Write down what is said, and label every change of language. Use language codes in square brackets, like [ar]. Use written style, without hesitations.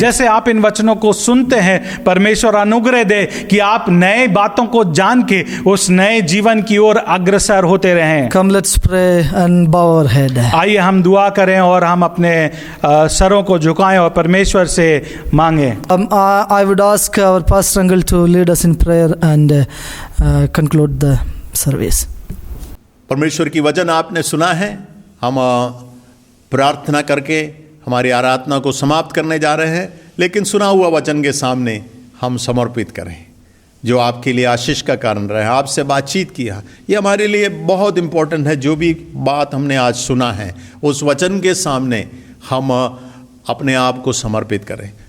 [hi] जैसे आप इन वचनों को सुनते हैं, परमेश्वर अनुग्रह दे कि आप नए बातों को जान के उस नए जीवन की ओर अग्रसर होते रहें। [en] Come, let's pray and bow our head. [hi] आइए हम दुआ करें और हम अपने सरों को झुकाएं और परमेश्वर से मांगें। [en] I would ask our pastor uncle to lead us in prayer and conclude the service. [hi] परमेश्वर की वचन आपने सुना है। हम प्रार्थना करके हमारी आराधना को समाप्त करने जा रहे हैं, लेकिन सुना हुआ वचन के सामने हम समर्पित करें जो आपके लिए आशीष का कारण रहे। आपसे बातचीत किया, ये हमारे लिए बहुत इम्पोर्टेंट है। जो भी बात हमने आज सुना है उस वचन के सामने हम अपने आप को समर्पित करें।